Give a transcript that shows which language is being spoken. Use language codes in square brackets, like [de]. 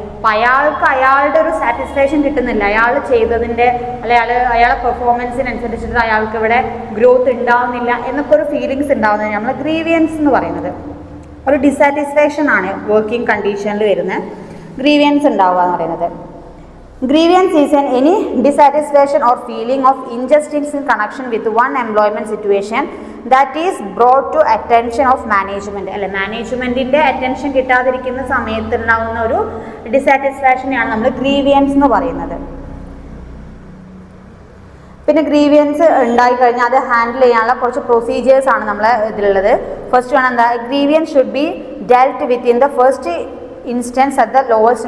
[ml] അപ്പം അയാളുടെ ഒരു സാറ്റിസ്ഫാക്ഷൻ കിട്ടുന്നില്ല, അയാൾ ചെയ്തതിൻ്റെ അയാളെ പെർഫോമൻസിനനുസരിച്ചിട്ട് അയാൾക്ക് ഇവിടെ ഗ്രോത്ത് ഉണ്ടാവുന്നില്ല എന്നൊക്കെ ഒരു ഫീലിങ്സ് ഉണ്ടാവുന്നത് നമ്മൾ ഗ്രീവിയൻസ് എന്ന് പറയുന്നത്. ഒരു ഡിസാറ്റിസ്ഫാക്ഷൻ ആണ് വർക്കിംഗ് കണ്ടീഷനിൽ വരുന്ന ഗ്രീവിയൻസ് ഉണ്ടാവുക എന്ന് പറയുന്നത്. [en] Grievance is any dissatisfaction or feeling of injustice in connection with one employment situation that is brought to attention of management. [ml] അല്ലെ, മാനേജ്മെൻറ്റിൻ്റെ അറ്റൻഷൻ കിട്ടാതിരിക്കുന്ന സമയത്തുണ്ടാകുന്ന ഒരു ഡിസാറ്റിസ്ഫാക്ഷനെയാണ് നമ്മൾ ഗ്രീവിയൻസ് എന്ന് പറയുന്നത്. പിന്നെ ഗ്രീവിയൻസ് ഉണ്ടായിക്കഴിഞ്ഞാൽ അത് ഹാൻഡിൽ ചെയ്യാനുള്ള കുറച്ച് പ്രൊസീജിയേഴ്സ് ആണ് നമ്മളെ ഇതിലുള്ളത്. [en] first [ml] വേണം എന്താ, [en] Grievance should be dealt with in the first instance at the lowest.